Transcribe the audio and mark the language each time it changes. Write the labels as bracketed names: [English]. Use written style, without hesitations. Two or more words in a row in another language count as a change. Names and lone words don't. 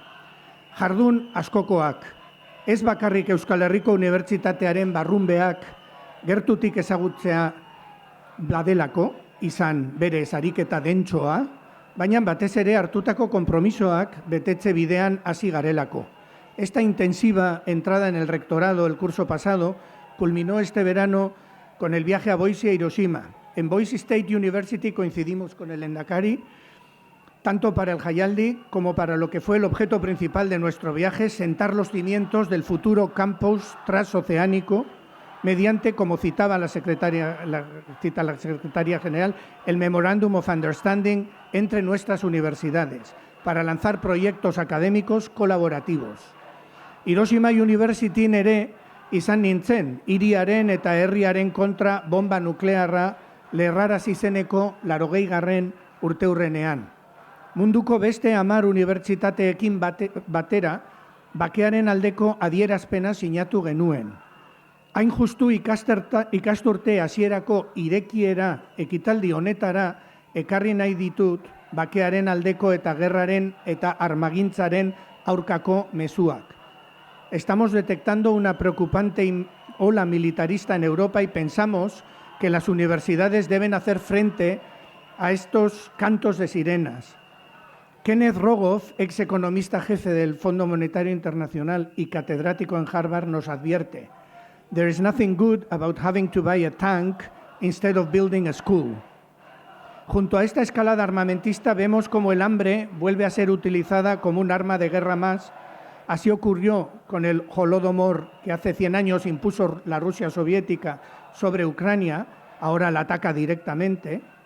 [Basque] Jardun askokoak, ez bakarrik Euskal Herriko Unibertsitatearen barrunbeak gertutik ezagutzea bladelako, izan bere ariketa dentsoa, baina batez ere hartutako konpromisoak betetze bidean hasi garelako. [Spanish] Esta intensiva entrada en el rectorado el curso pasado culminó este verano con el viaje a Boise e Hiroshima. En Boise State University coincidimos con el Lehendakari, tanto para el Jaialdi como para lo que fue el objeto principal de nuestro viaje, sentar los cimientos del futuro campus transoceánico mediante, como citaba la secretaria general, el [English] Memorandum of Understanding [Spanish] entre nuestras universidades para lanzar proyectos académicos colaborativos. [Basque] Hiroshima University ere izan nintzen, hiriaren eta herriaren kontra bomba nuklearra lerrarazi zeneko 80. urteurrenean. Munduko beste 10 unibertsitateekin batera, bakearen aldeko adierazpena sinatu genuen. Hain justu ikasturte hasierako irekiera ekitaldi honetara ekarri nahi ditut bakearen aldeko eta gerraren eta armagintzaren aurkako mezuak. [Spanish] Estamos detectando una preocupante ola militarista en Europa y pensamos que las universidades deben hacer frente a estos cantos de sirenas. Kenneth Rogoff, ex economista jefe del Fondo Monetario Internacional y catedrático en Harvard, nos advierte: [English] "There is nothing good about having to buy a tank instead of building a school". [Spanish] Junto a esta escalada armamentista vemos cómo el hambre vuelve a ser utilizada como un arma de guerra más. Así ocurrió con el Holodomor, que hace 100 años impuso la Rusia soviética sobre Ucrania, ahora la ataca directamente.